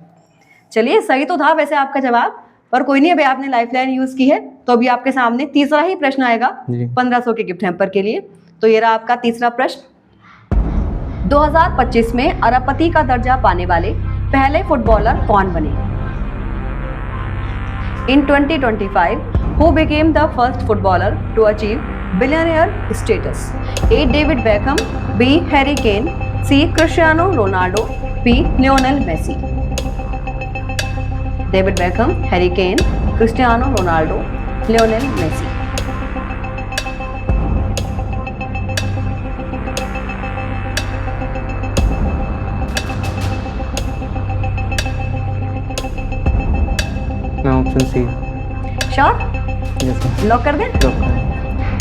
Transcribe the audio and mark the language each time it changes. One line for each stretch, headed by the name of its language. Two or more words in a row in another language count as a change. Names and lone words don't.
Hindi: चलिए सही तो था वैसे आपका जवाब, पर कोई नहीं। अभी आपने
English: lifeline use
Hindi: की है तो अभी आपके सामने तीसरा ही प्रश्न आएगा जी। 1500 के
English: gift hamper
Hindi: के लिए। तो ये रहा आपका तीसरा प्रश्न। 2025 में अरबपति का दर्जा पाने वाले पहले फुटबॉलर कौन बने?
English: इन 2025 who became the first footballer to achieve billionaire status? A. David Beckham, B. Harry Kane, C. Cristiano Ronaldo, B. Lionel Messi. David Beckham, Harry Kane, Cristiano Ronaldo, Lionel Messi.
Hindi: मैं
English: option C. श्योर? Yes ma'am.
Hindi: लॉक कर दें? लॉक करें।